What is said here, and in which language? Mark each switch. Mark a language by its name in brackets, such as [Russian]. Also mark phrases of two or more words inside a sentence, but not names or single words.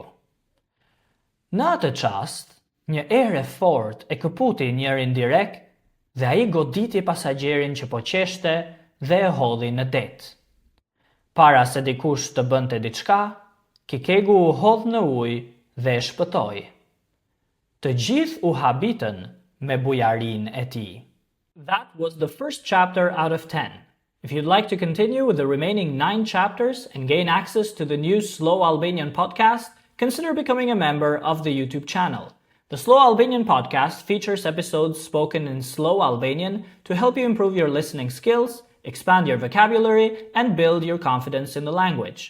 [Albanian] Në atë çast, një erë fort e këputi njërin direkt dhe ai goditi pasagjerin që po qeshte dhe e hodhi në det. Para se dikush të bënte diçka, Kikegu u hodh në ujë dhe e shpëtoi. Të gjithë u habitën me bujarinë e tij. [English] That was the first chapter out of 10. If you'd like to continue with the remaining 9 chapters and gain access to the new Slow Albanian podcast, consider becoming a member of the YouTube channel. The Slow Albanian podcast features episodes spoken in slow Albanian to help you improve your listening skills, expand your vocabulary, and build your confidence in the language.